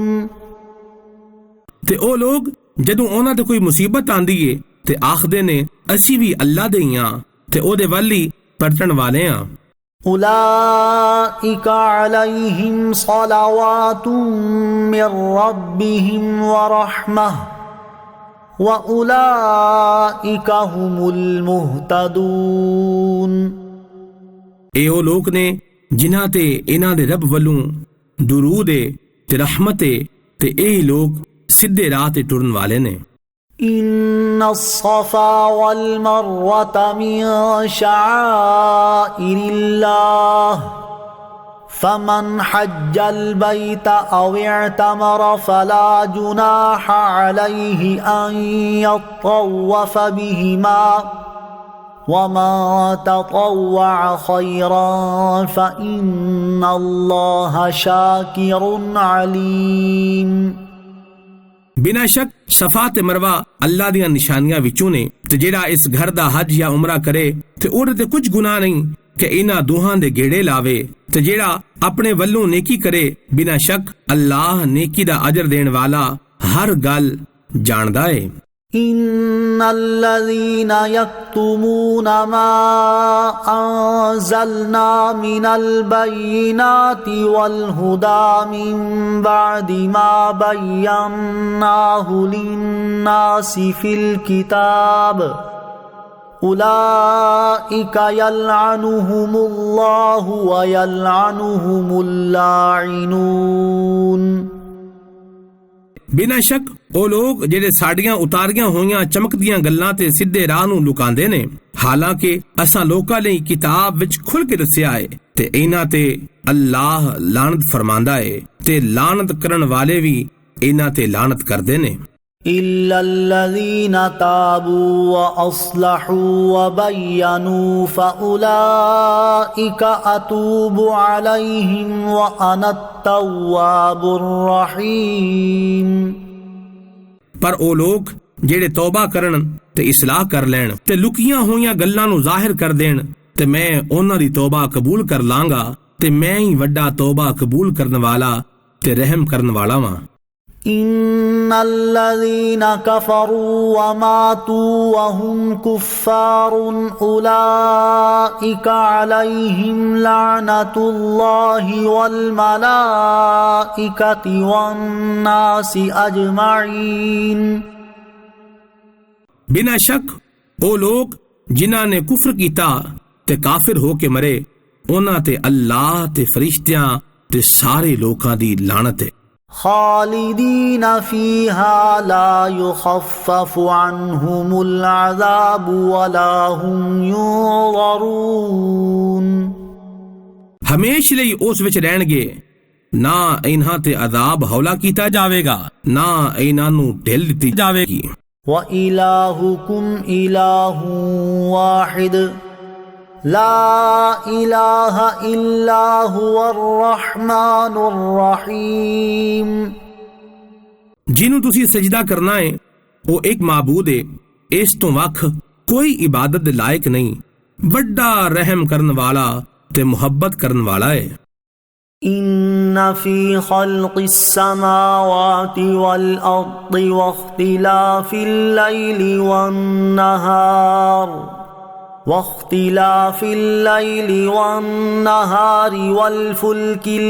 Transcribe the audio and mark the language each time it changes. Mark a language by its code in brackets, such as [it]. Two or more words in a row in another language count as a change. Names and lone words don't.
[pa] ਤੇ ਉਹ ਲੋਗ ਜਦੋਂ ਉਹਨਾਂ ਤੇ ਕੋਈ ਮੁਸੀਬਤ ਆਂਦੀ ਏ ਤੇ ਆਖਦੇ ਨੇ ਅਸੀਂ ਵੀ ਅੱਲਾ ਦੇ ਹੀ ਆਂ ਤੇ ਉਹਦੇ ਵੱਲ ਹੀ ਪਰਤਣ ਵਾਲੇ ਆਂ। [ar] أولئك عليهم صلوات من ربهم ورحمة وأولئك هم المهتدون [pa] ਇਹ ਉਹ ਲੋਕ ਨੇ ਜਿਨ੍ਹਾਂ ਤੇ ਇਹਨਾਂ ਦੇ ਰੱਬ ਵੱਲੋਂ ਦਰੂਦ ਏ ਤੇ ਰਹਿਮਤ ਏ ਤੇ ਇਹ ਲੋਕ ਸਿੱਧੇ ਰਾਹ ਤੇ ਟੁਰਨ ਵਾਲੇ ਨੇ। [ar] إن الصفا والمروة من شعائر الله فمن حج البيت أو اعتمر فلا جناح عليه أن يطوف بهما ومن تطوع خيرا فإن الله شاكر عليم [pa] ਬਿਨਾਂ ਸ਼ੱਕ ਸਫਾ ਤੇ ਮਰਵਾ ਅੱਲਾ ਦੀਆਂ ਨਿਸ਼ਾਨੀਆਂ ਵਿੱਚੋਂ ਨੇ ਤੇ ਜਿਹੜਾ ਇਸ ਘਰ ਦਾ ਹਜ ਜਾਂ ਉਮਰਾ ਕਰੇ ਤੇ ਉਹਦੇ ਤੇ ਕੁਝ ਗੁਨਾਹ ਨਹੀਂ ਕਿ ਇਹਨਾਂ ਦੋਹਾਂ ਦੇ ਗੇੜੇ ਲਾਵੇ ਤੇ ਜਿਹੜਾ ਆਪਣੇ ਵੱਲੋਂ ਨੇਕੀ ਕਰੇ ਬਿਨਾਂ ਸ਼ੱਕ ਅੱਲਾਹ ਨੇਕੀ ਦਾ ਅਜਰ ਦੇਣ ਵਾਲਾ ਹਰ ਗੱਲ ਜਾਣਦਾ ਏ। [ar] إن الذين يكتمون ما أنزلنا من البينات والهدى من بعد ما بيناه للناس في الكتاب أولئك يلعنهم الله ويلعنهم اللاعنون [pa] ਬਿਨਾਂ ਸ਼ੱਕ ਉਹ ਲੋਕ ਜਿਹੜੇ ਸਾਡੀਆਂ ਉਤਾਰੀਆਂ ਹੋਈਆਂ ਚਮਕਦੀਆਂ ਗੱਲਾਂ ਤੇ ਸਿੱਧੇ ਰਾਹ ਨੂੰ ਲੁਕਾਉਂਦੇ ਨੇ ਹਾਲਾਂਕਿ ਅਸਾਂ ਲੋਕਾਂ ਲਈ ਕਿਤਾਬ ਵਿੱਚ ਖੁੱਲ ਕੇ ਦੱਸਿਆ ਏ ਤੇ ਇਹਨਾਂ ਤੇ ਅੱਲਾਹ ਲਾਨਤ ਫਰਮਾਂਦਾ ਏ ਤੇ ਲਾਨਤ ਕਰਨ ਵਾਲੇ ਵੀ ਇਹਨਾਂ ਤੇ ਲਾਨਤ ਕਰਦੇ ਨੇ। [ar] إلا الذين تابوا وأصلحوا وبينوا فأولئك أتوب عليهم وأنا التواب الرحيم [pa] ਪਰ ਉਹ ਲੋਕ ਜਿਹੜੇ ਤੌਬਾ ਕਰਨ ਤੇ ਇਸਲਾਹ ਕਰ ਲੈਣ ਤੇ ਲੁਕੀਆਂ ਹੋਈਆਂ ਗੱਲਾਂ ਨੂੰ ਜ਼ਾਹਿਰ ਕਰ ਦੇਣ ਤੇ ਮੈਂ ਉਹਨਾਂ ਦੀ ਤੌਬਾ ਕਬੂਲ ਕਰ ਲਾਂਗਾ ਤੇ ਮੈਂ ਹੀ ਵੱਡਾ ਤੌਬਾ ਕਬੂਲ ਕਰਨ ਵਾਲਾ ਤੇ ਰਹਿਮ ਕਰਨ ਵਾਲਾ ਵਾਂ। [ar] إن الذين كفروا وماتوا وهم كفار أولئك عليهم لعنة الله والملائكة والناس أجمعين [pa] ਬਿਨਾਂ ਸ਼ੱਕ ਉਹ ਲੋਕ ਜਿਨ੍ਹਾਂ ਨੇ ਕੁਫਰ ਕੀਤਾ ਤੇ ਕਾਫਿਰ ਹੋ ਕੇ ਮਰੇ ਉਹਨਾਂ ਤੇ ਅੱਲਾਹ ਤੇ ਫਰਿਸ਼ਤਿਆਂ ਤੇ ਸਾਰੇ ਲੋਕਾਂ ਦੀ ਲਾਨਤ ਹੈ। [ar] خالدين فيها لا يخفف عنهم العذاب ولا هم ينظرون [pa] ਹਮੇਸ਼ਾ ਲਈ ਉਸ ਵਿੱਚ ਰਹਿਣਗੇ ਨਾ ਇਹਨਾਂ ਤੇ ਅਜ਼ਾਬ ਹੌਲਾ ਕੀਤਾ ਜਾਵੇਗਾ ਨਾ ਇਹਨਾਂ ਨੂੰ ਢਿੱਲ ਦਿੱਤੀ ਜਾਵੇਗੀ। [ar] وإلهكم إله واحد لا إله إلا هو الرحمن الرحيم [pa] ਜਿਹਨੂੰ ਤੁਸੀਂ ਸਜਦਾ ਕਰਨਾ ਹੈ ਉਹ ਇੱਕ ਮਾਬੂਦ ਹੈ ਇਸ ਤੋਂ ਵੱਖ ਕੋਈ ਇਬਾਦਤ ਦੇ ਲਾਇਕ ਨਹੀਂ ਵੱਡਾ ਰਹਿਮ ਕਰਨ ਵਾਲਾ ਤੇ ਮੁਹੱਬਤ ਕਰਨ ਵਾਲਾ ਹੈ। [ar] إن في خلق السماوات والأرض واختلاف الليل والنهار والفلك